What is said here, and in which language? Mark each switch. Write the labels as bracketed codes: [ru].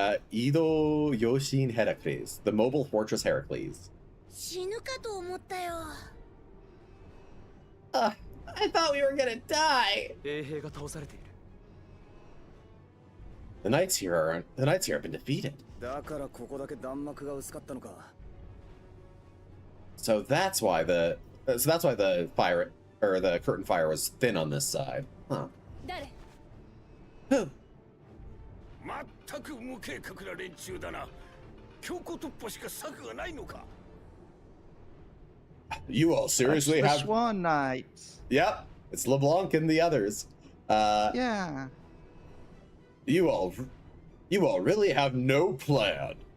[ja] Ido Yoshin [en] Heracles, the mobile fortress Heracles. [ja] 死ぬかと思ったよ。 [en] I thought we were gonna die. [ja] 衛兵が倒されている。 [en] The knights here have been defeated. [ja] だからここだけ弾幕が薄かったのか。 [en] So that's why the fire or the curtain fire was thin on this side. Huh. [ja] 誰？ [en] Who? [ja] 全く無計画な連中だな。強行突破しか策がないのか。 [en] You all seriously the have Swan Knights. Yep, it's LeBlanc and the others. Yeah. You all really have no plan.